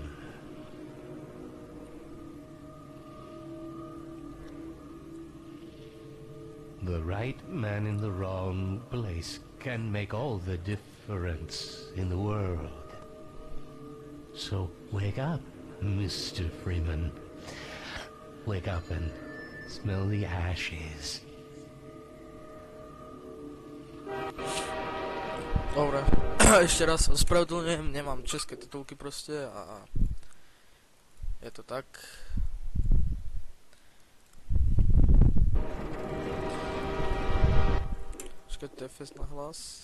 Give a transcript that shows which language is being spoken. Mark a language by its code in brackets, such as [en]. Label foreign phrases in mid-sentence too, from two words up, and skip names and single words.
[en] The right man in the wrong place can make all the difference in the world. So wake up, Mr. Freeman. Wake up and smell the ashes. [sk] Dobre, ešte raz ospravedlňujem, nemám české titulky proste a je to tak. TFS na hlas.